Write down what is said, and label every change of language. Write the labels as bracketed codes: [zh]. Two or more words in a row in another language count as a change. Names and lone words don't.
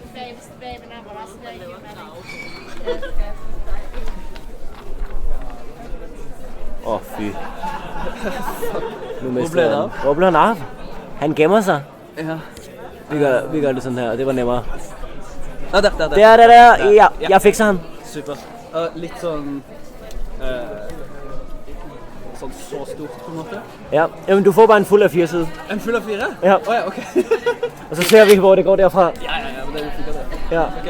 [da] Fy. Nu Hvor mister blev det han. af? Hvor blev han af? Han gemmer sig. Ja. Vi gør det sådan her, og det var nemmere. Der. Der. Ja, jeg fikser ham. Super. [no] Og litt sånn sånn så stort på en måte. [da] Ja, jamen du får bare en fuld af 4 side. [no] En full av 4? [da] Ja. Ja, ok. Og så ser vi, hvor det går derfra. Ja, men det er jo sikkert det. Ja, Ok.